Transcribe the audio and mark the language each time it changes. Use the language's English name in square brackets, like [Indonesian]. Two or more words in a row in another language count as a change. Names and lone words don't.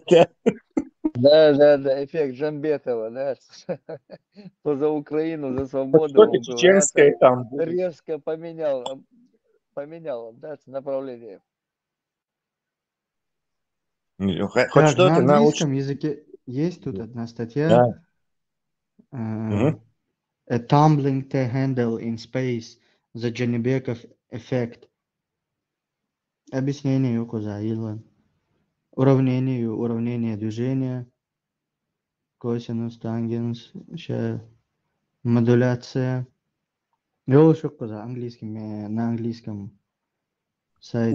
[Russian] Да, эффект Джамбетова, да. За Украину, за свободу. Что-то чеченское там. Резко поменял, да, направление. Хоть что-то на английском языке есть тут одна статья. [English] A tumbling handle in space, the Janibekov effect. [Russian] Объяснение указано. Уравнение движения, косинус, тангенс, модуляция. на английском сайте.